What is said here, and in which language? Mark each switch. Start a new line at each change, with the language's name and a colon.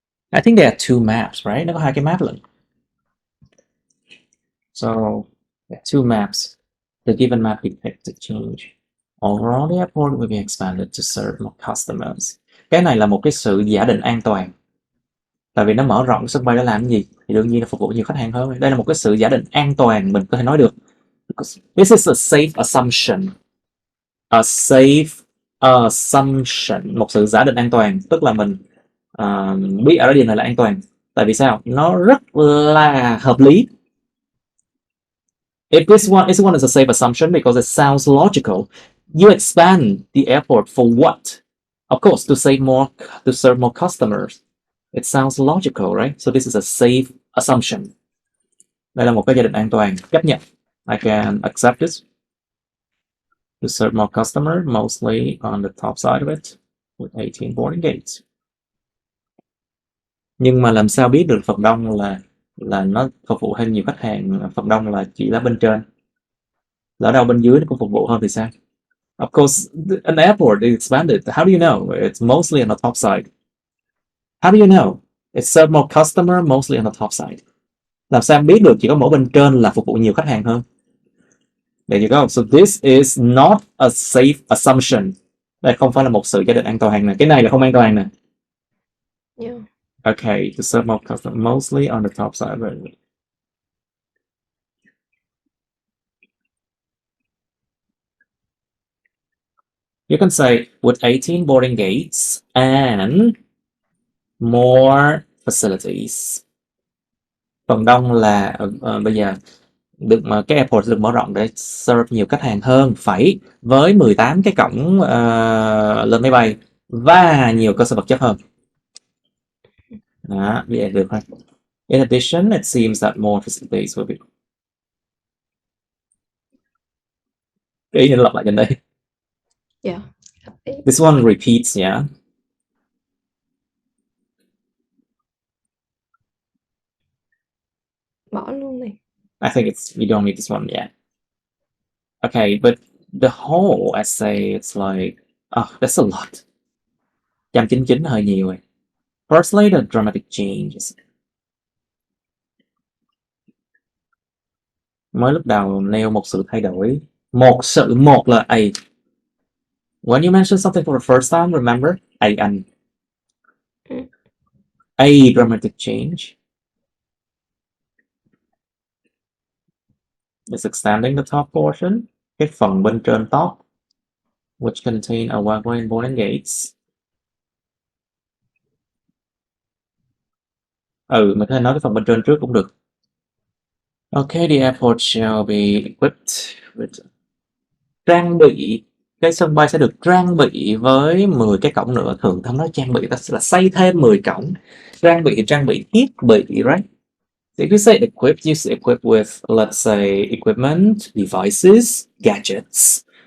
English: I think there are two maps, right?
Vietnamese: Nó có hai cái map lận.
English: So, there are two maps. The given map depicts the change. Overall, the airport will be expanded to serve more customers.
Vietnamese: Cái này là một cái sự giả định an toàn. Tại vì nó mở rộng sân bay để làm cái gì? Thì đương nhiên là phục vụ nhiều khách hàng hơn. Đây là một cái sự giả định an toàn, mình có thể nói được.
English: This is a safe assumption. A safe assumption.
Vietnamese: Một sự giả định an toàn. Tức là mình biết ở điều này là an toàn. Tại vì sao? Nó rất là hợp lý.
English: If this one is a safe assumption because it sounds logical. You expand the airport for what? Of course, to serve more customers. It sounds logical, right? So this is a safe assumption.
Vietnamese: Đây là một cái giả định an toàn, chấp nhận.
English: I can accept this. To serve more customers, mostly on the top side of it, with 18 boarding gates.
Vietnamese: Nhưng mà làm sao biết được phần đông là nó phục vụ thêm nhiều khách hàng, phần đông là chỉ là bên trên. Lỡ đâu bên dưới nó cũng phục vụ hơn thì sao?
English: Of course, an airport is expanded. How do you know? It's mostly on the top side. How do you know? It serves more customer, mostly on the top side.
Vietnamese: Làm sao em biết được chỉ có mỗi bên trên là phục vụ nhiều khách hàng hơn?
English: There you go. So this is not a safe assumption.
Vietnamese: Đây không phải là một sự giả định an toàn nè. Cái này là không an toàn nè.
English: Yeah. Okay, to serve more customer, mostly on the top side. You can say with 18 boarding gates and more facilities.
Vietnamese: Phần đông là bây giờ được mà cái airport được mở rộng để serve nhiều khách hàng hơn, phải với 18 cái cổng lên máy bay và nhiều cơ sở vật chất hơn. Đó, vậy được thôi.
English: In addition, it seems that more facilities will be.
Vietnamese: Cái ý này lặp lại trên đây.
English: Yeah. This one repeats, yeah.
Vietnamese: Bỏ luôn này.
English: I think you don't need this one yet. Okay, but the whole essay, it's like, that's a lot.
Vietnamese: 199 hơi nhiều rồi.
English: Firstly, the dramatic changes.
Vietnamese: Mới lúc đầu nêu một sự thay đổi. Một là A.
English: When you mention something for the first time, remember AN. A dramatic change is extending the top portion,
Vietnamese: cái phần bên trên top,
English: which contain a walkway and boarding gates.
Vietnamese: Mình có thể nói cái phần bên trên trước cũng được.
English: Okay, the airport shall be equipped with.
Vietnamese: Trang bị, cái sân bay sẽ được trang bị với 10 cái cổng nữa. Thường ta nói trang bị, ta sẽ là xây thêm 10 cổng. Trang bị thiết bị, right?
English: So if you say equipped, you say equipped with, let's say, equipment, devices, gadgets.